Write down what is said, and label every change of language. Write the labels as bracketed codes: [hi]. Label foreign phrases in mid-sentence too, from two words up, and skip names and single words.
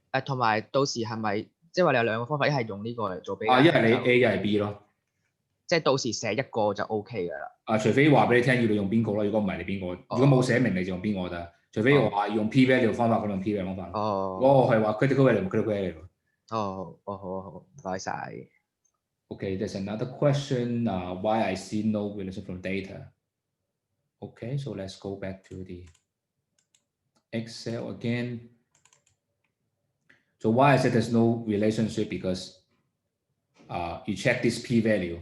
[yue] 同埋到時係咪即係話你有兩個方法，一係用呢個嚟做比較。一係你 A， 一係 B 咯。即係到時寫一個就 OK 㗎啦。除非話俾你聽要你用邊個咯，如果唔係你邊個，如果冇寫明你就用邊個得。除非我話用 [en] P value [yue] 方法，咁用 [en] P value [yue] 方法。如果我係話 [en] critical value， critical value。 [yue] 好，唔該晒。 [en] Okay, there's another question. Why I see no relation from data? Okay, so let's go back to the Excel again. So why I said there's no relationship because you check this p-value.